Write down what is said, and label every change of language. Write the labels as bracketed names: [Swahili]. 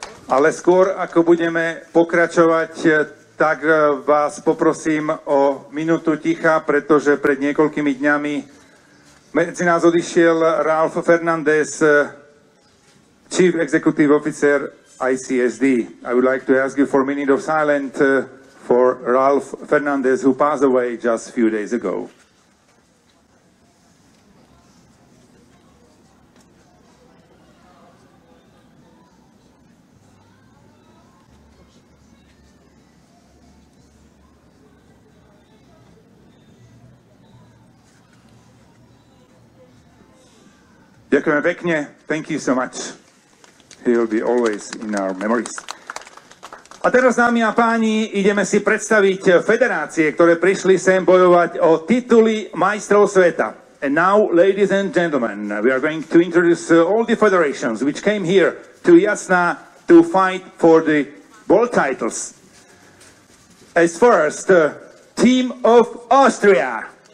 [Slovak] Ale skôr, ako budeme pokračovať, tak vás poprosím o minútu ticha, pretože pred niekoľkými dňami medzi nás odišiel Ralph Fernandez, Chief Executive Officer ICSD. [English] I would like to ask you for a minute of silence for Ralph Fernandez, who passed away just a few days ago. [Slovak] Ďakujeme pekne. [English] Thank you so much. He will be always in our memories. [Slovak] A teraz, dámy a páni, ideme si predstaviť federácie, ktoré prišli sem bojovať o tituly majstrov sveta. [English] And now, ladies and gentlemen, we are going to introduce all the federations which came here to Jasna to fight for the world titles. As first, Team of Austria.